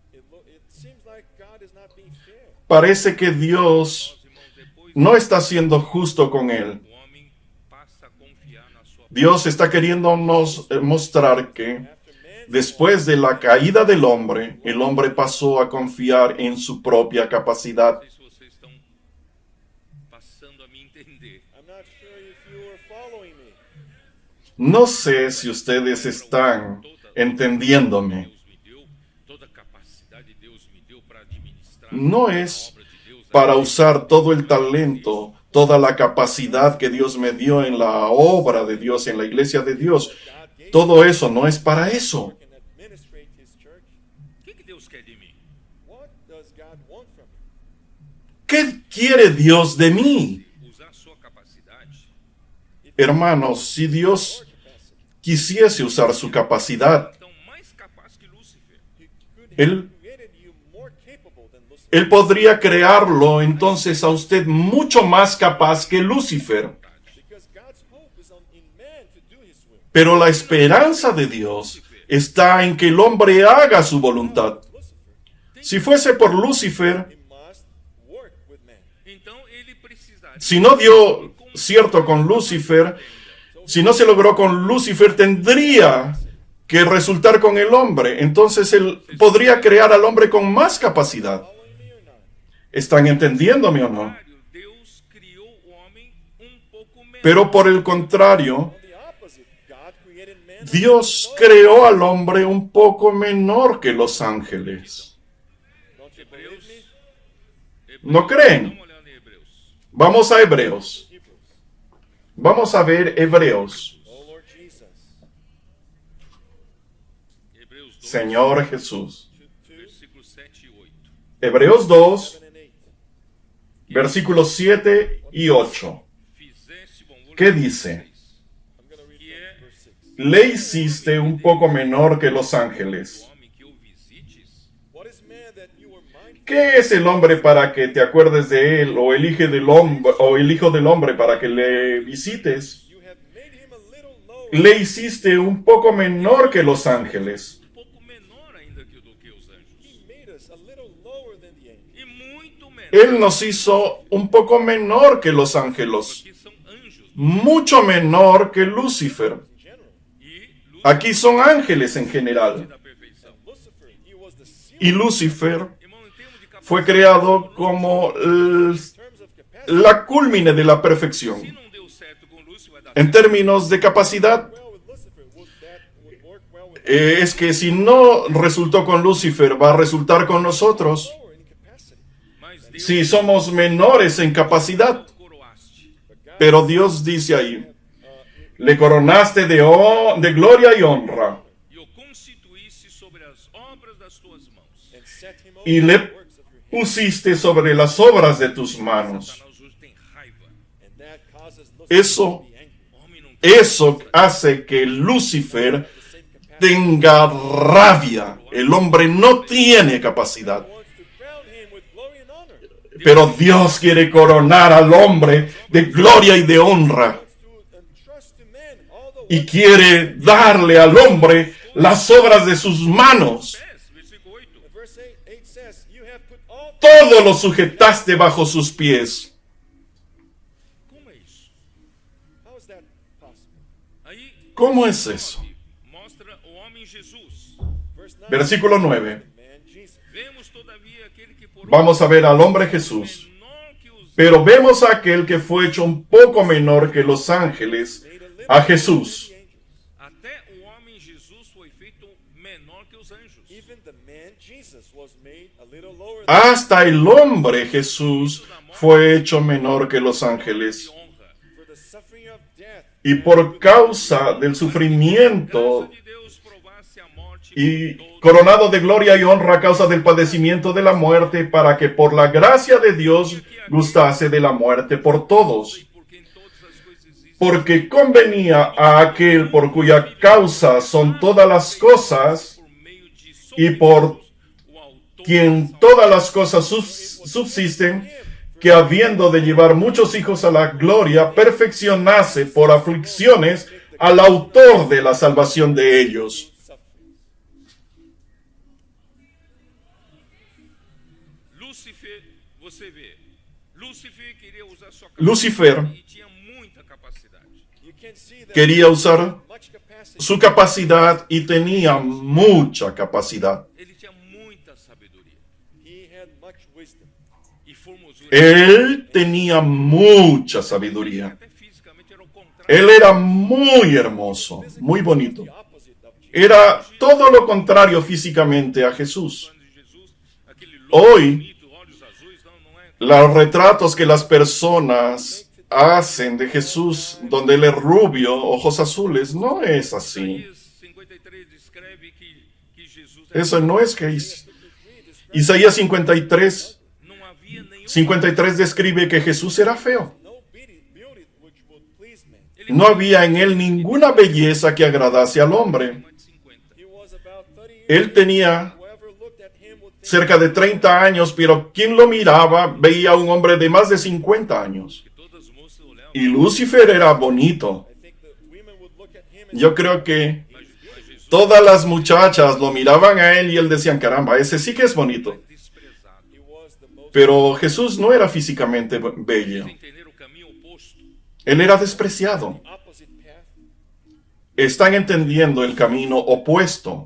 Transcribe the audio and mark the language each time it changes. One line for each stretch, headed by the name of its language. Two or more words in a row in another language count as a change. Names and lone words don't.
Spanish: Parece que Dios
Portuguese: Os irmãos, depois
Spanish: no está siendo justo con él.
Portuguese: o homem passa a confiar na sua
Spanish: Dios está queriéndonos mostrar que después de la caída del hombre, el hombre pasó a confiar en su propia capacidad.
Portuguese: Não sei se vocês estão passando a me entender.
Spanish: No sé si ustedes están entendiéndome.
Portuguese: Deus me deu, toda capacidade Deus me deu para administrar
Spanish: No a es
Portuguese: obra de Deus.
Spanish: para usar todo el talento, toda la capacidad que Dios me dio en la obra de Dios, en la iglesia de Dios. Todo eso no es para eso.
English: and administrate his church.
Portuguese: O que Deus quer
Spanish: de mí?
English: What does God want from you?
Spanish: ¿Qué quiere Dios de mí?
Portuguese: Usar sua capacidade
Spanish: Hermanos, si Dios quisiese usar su capacidad,
Portuguese: tão mais capaz que Lúcifer.
English: He could
Spanish: Él
English: have created you more capable than Lucifer.
Spanish: Él podría crearlo entonces a usted mucho más capaz que Lucifer.
English: Because God's hope is in man to do his will.
Spanish: Pero la esperanza de Dios está en que el hombre haga su voluntad. Lucifer, Si fuese por Lucifer,
English: he must work with man.
Portuguese: Então ele precisaria
Spanish: si no dio cierto con Lucifer, si no se logró con Lucifer, tendría que resultar con el hombre. Entonces él podría crear al hombre con más capacidad.
English: Following me or not?
Spanish: ¿Están entendiéndome o no?
Portuguese: Deus criou o homem pouco menor.
Spanish: Pero por el contrario,
English: On the opposite, God created man.
Spanish: Dios creó al hombre un poco menor que los ángeles.
English: Don't you believe me?
Spanish: ¿No creen?
Portuguese: Vamos olhar em Hebreus.
Spanish: Vamos a Hebreos.
English: Hebrews.
Spanish: Vamos a ver Hebreos.
English: Oh Lord Jesus.
Portuguese: Hebreus 2,
Spanish: Señor Jesús. 2,
Portuguese: versículos 7 e 8.
Spanish: Hebreos 2,
English: 7 and 8.
Spanish: versículos 7 y 8.
Portuguese: Fizeste, bom, vou
Spanish: ¿Qué
Portuguese: ler
Spanish: dice?
English: I'm going to read
Portuguese: Que é
English: from verse 6.
Spanish: Le hiciste un poco menor que los
Portuguese: o
Spanish: ángeles.
Portuguese: homem que o visites,
English: What is man that you are mindful?
Spanish: ¿Qué es el hombre para que te acuerdes de él, o el hijo del hombre para que le visites?
English: You have made him a little lower.
Spanish: Le hiciste un poco menor que los ángeles.
Portuguese: pouco menor ainda do que os anjos.
English: He made us a little lower than the angels.
Portuguese: E muito menor,
Spanish: Él nos hizo un poco menor que los ángeles,
Portuguese: que são anjos.
Spanish: mucho menor que Lucifer.
English: In general,
Portuguese: E Lúcifer
Spanish: Aquí son ángeles en general.
Portuguese: da perfeição.
English: Lucifer, he was the seal
Spanish: Y Lucifer
Portuguese: Irmão, em termos de capacidade,
Spanish: fue creado como
English: in terms of capacity.
Spanish: la culmine de la perfección.
Portuguese: se não deu certo com Lúcifer, vai dar
Spanish: En
Portuguese: certo.
Spanish: términos de capacidad,
English: Well, with Lucifer, would work well with
Spanish: es que si no resultó con Lucifer, va a resultar con nosotros
English: lower in capacity.
Portuguese: Mas Deus
Spanish: si somos menores en capacidad.
Portuguese: coroaste.
English: But God
Spanish: Pero Dios dice ahí, le coronaste de gloria y honra
Portuguese: E o constituísse sobre as obras das tuas mãos.
English: and set him over
Spanish: y
English: the
Spanish: le
English: works of your hand.
Spanish: pusiste sobre las obras de tus manos.
Portuguese: Satanás hoje tem raiva.
English: And that causes Lucifer
Spanish: Eso,
English: to be angry.
Portuguese: O homem não tem
Spanish: eso hace que Lucifer
English: The same capacity.
Spanish: tenga rabia. El hombre no tiene capacidad.
English: Wants to crown him with glory and honor.
Spanish: Pero Dios quiere coronar al hombre de gloria y de honra.
English: Wants to entrust to men all the
Spanish: Y
English: works.
Spanish: quiere darle al hombre las obras de sus manos.
Portuguese: pés. Versículo 8.
English: Verse 8 says, you have put all
Spanish: Todo lo sujetaste bajo sus pies.
Portuguese: Como é isso?
English: How is that possible?
Portuguese: Aí,
Spanish: ¿Cómo es eso?
Portuguese: mostra o homem Jesus.
English: Verse 9.
Spanish: Versículo 9.
English: Man, Jesus.
Portuguese: Vemos todavia aquele que por
Spanish: Vamos a ver al hombre Jesús.
Portuguese: menor que os
Spanish: Pero vemos a aquel que fue hecho un poco menor que los ángeles,
English: Made a little
Spanish: a Jesús.
English: lower than the angels.
Portuguese: até o homem Jesus foi feito menor que os anjos.
English: Even the man Jesus was made a little lower than
Spanish: Hasta el hombre Jesús fue hecho menor que los ángeles.
Portuguese: De honra.
English: for the suffering of death.
Spanish: Y por causa del sufrimiento
Portuguese: Graça de Deus provasse a morte
Spanish: y por todos. coronado de gloria y honra a causa del padecimiento de la muerte, para que por la gracia de Dios gustase de la muerte por todos.
Portuguese: E por quem todas as coisas existem.
Spanish: Porque convenía a aquel por cuya causa son todas las cosas,
Portuguese: Por meio de
Spanish: y por
Portuguese: o autor
Spanish: quien todas las cosas subsisten, que habiendo de llevar muchos hijos a la gloria, perfeccionase por aflicciones al autor de la salvación de ellos.
English: Sufferings.
Portuguese: Lúcifer, você vê. Lúcifer queria usar sua
Spanish: Lucifer
Portuguese: e tinha muita capacidade.
English: You can see that
Spanish: quería usar
English: much capacity.
Spanish: su capacidad y tenía mucha capacidad.
Portuguese: Ele tinha muita sabedoria
English: He had much wisdom.
Portuguese: e formosura.
Spanish: Él tenía mucha sabedoría.
Portuguese: Até fisicamente era o contrário.
Spanish: Él era muy hermoso, muy bonito.
English: the opposite of Jesus.
Spanish: Era todo lo contrario físicamente a Jesús.
Portuguese: Falando de Jesus, aquele louro
Spanish: Hoy,
Portuguese: bonito, olhos azuis, não é?
Spanish: los retratos que las personas hacen de Jesús, donde él es rubio, ojos azules, no es así.
Portuguese: Isaías 53 descreve que Jesus
Spanish: Eso no es que es.
Portuguese: Isaías 53, não havia nenhum
Spanish: 53 describe que Jesús era feo.
English: No beauty which would please men.
Spanish: No había en él ninguna belleza que agradase al hombre.
Portuguese: mais de 50.
English: He was about 30 years
Spanish: Él tenía
English: Whoever looked at him would think
Spanish: cerca de 30 años, pero quien lo miraba veía a un hombre de más de 50 años.
Portuguese: Que todas as moças olhavam,
Spanish: Y Lucifer era bonito.
English: I think the women would look at him and
Spanish: Yo creo que
Portuguese: mas Jesus
Spanish: todas las muchachas lo miraban a él y él decían, caramba, ese sí que es bonito.
Portuguese: desprezado.
English: he was the most
Spanish: Pero Jesús no era físicamente bello.
Portuguese: Entender o caminho oposto.
Spanish: Él era despreciado.
English: opposite path.
Spanish: Están entendiendo el camino opuesto.